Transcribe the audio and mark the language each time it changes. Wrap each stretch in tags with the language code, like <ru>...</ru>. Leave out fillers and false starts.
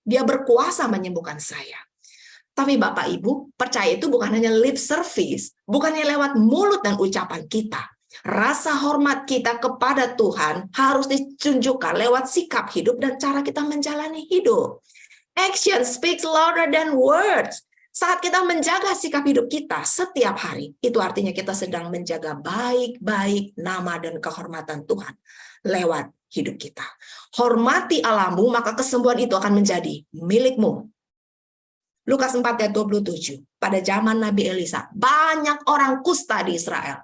<id>Dia berkuasa menyembuhkan saya. Tapi Bapak Ibu, percaya itu bukan hanya lip service, bukannya lewat mulut dan ucapan kita. Rasa hormat kita kepada Tuhan harus ditunjukkan lewat sikap hidup dan cara kita menjalani hidup.</id> <en>Action speaks louder than words.</en> <id>Saat kita menjaga sikap hidup kita setiap hari, itu artinya kita sedang menjaga baik-baik nama dan kehormatan Tuhan lewat hidup kita. Hormati Allahmu, maka kesembuhan itu akan menjadi milikmu. Lukas 4 ayat 27. Pada zaman Nabi Elisa, banyak orang kusta di Israel.</id>